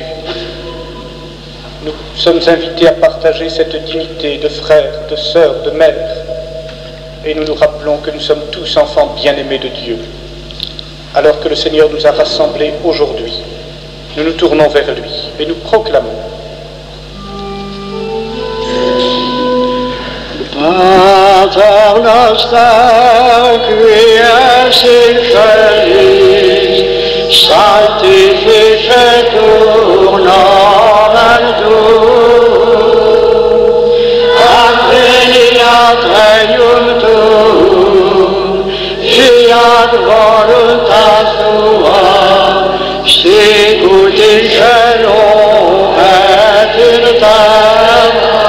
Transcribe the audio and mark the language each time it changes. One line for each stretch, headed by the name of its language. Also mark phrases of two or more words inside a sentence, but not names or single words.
French: Nous sommes invités à partager cette dignité de frères, de sœurs, de mères, et nous nous rappelons que nous sommes tous enfants bien-aimés de Dieu. Alors que le Seigneur nous a rassemblés aujourd'hui, nous nous tournons vers lui et nous proclamons:
Latin: Pater noster, qui es in celis, sanctificetur nomen tuum, adveniat regnum tuum, fiat voluntas tua, sicut in cielo et in terra.